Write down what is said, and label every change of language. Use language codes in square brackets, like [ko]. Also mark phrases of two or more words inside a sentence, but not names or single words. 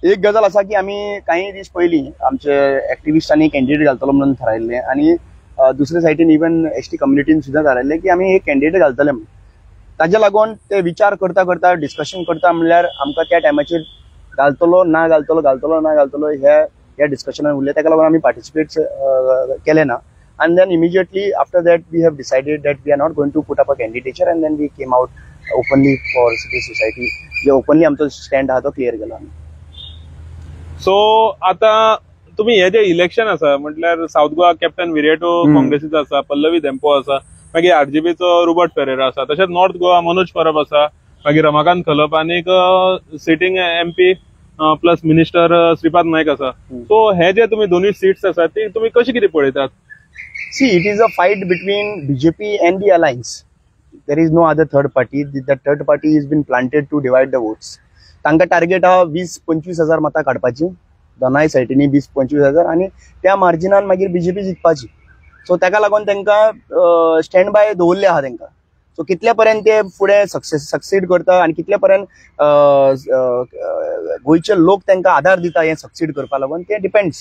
[kok] एक गजाल आसा की आमी काही दीस पयलीं आमचे एक्टिविस्टांनी कॅन्डिडेट घालतलो म्हणून थारायल्लें, आणि दुसरे सायडीन [en] even ST community [kok] सुद्दां थारायल्लें की आमी एक कॅन्डिडेट घालतले म्हणून। ताज्या लागून ते विचार करता करता डिस्कशन करता म्हणल्यार आमकां त्या टायमाचेर घालतलो ना घालतलो ह्या डिस्कशनान उरलें। ताका लागून आमी पार्टिसिपेट केले ना। [en] And then immediately after that we have decided that we are not going to put up a candidature, and then we came out openly for civil society. [kok] जे openly आमचो स्टँड आहा तो क्लियर केला। सो आता तुम्ही हे जे इलेक्शन आसा म्हटल्यार साऊथ गोवा कॅप्टन विरेटो काँग्रेसीचो आसा, पल्लवी धेंपो आसा, मागीर आरजेपीचो रोबर्ट पेरेरा आसा, तशेंच नॉर्थ गोवा मनोज परब आसा, मागीर रमाकांत खलप, आनी [en] sitting MP plus minister [kok] श्रीपाद नायक आसा। सो हे जे तुम्ही दोन्ही सीट्स आसा ती तुम्ही कशी कितें पळयतात? [en] See, it is a fight between BJP and the alliance. There is no other third party. The third party has been planted to divide the votes. [kok] तांकां टार्गेट हा 20-25 हजार मतां काडपाची, दोनाय सायडींनी 20-25 हजार, आणि त्या मार्जिनान मागीर बीजेपी जिखपाची। सो ताका लागून तांकां [en] stand by [kok] दवरले आहा तांकां। सो कितल्या पर्यंत ते फुडें सक्सीड करता आणि कितल्या पर्यंत गोंयचे लोक तांकां आधार दिता हे सक्सीड करपा लागून, ते डिपेंड्स।